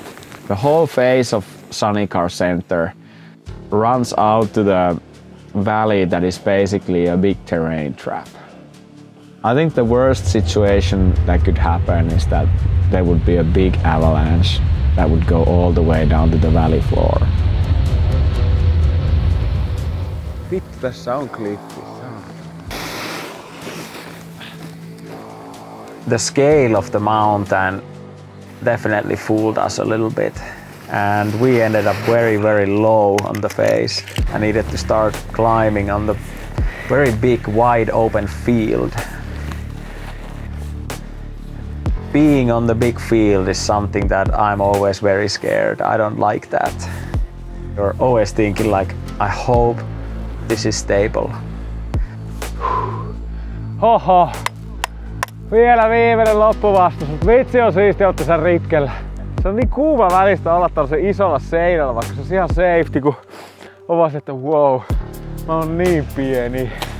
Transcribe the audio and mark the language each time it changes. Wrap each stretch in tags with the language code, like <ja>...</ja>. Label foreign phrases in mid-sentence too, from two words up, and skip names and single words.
<en>The whole face of Sunny Car Center runs out to the valley that is basically a big terrain trap. I think the worst situation that could happen is that there would be a big avalanche that would go all the way down to the valley floor.</en> <fi>Vittu, tässä on klippi.</fi> <en>The scale of the mountain definitely fooled us a little bit, and we ended up very, very low on the face. I needed to start climbing on the very big, wide open field. Being on the big field is something that I'm always very scared. I don't like that. You're always thinking like, I hope this is stable. Hoho.</en> <fi>Vielä viimeinen loppuvastus, mutta vitsi on siistiä ottaa sen ritkellä. Se on niin kuuma välistä olla tällaisen isolla seinällä, vaikka se on ihan safety, kun on vaan se, että wow, mä oon niin pieni.</fi>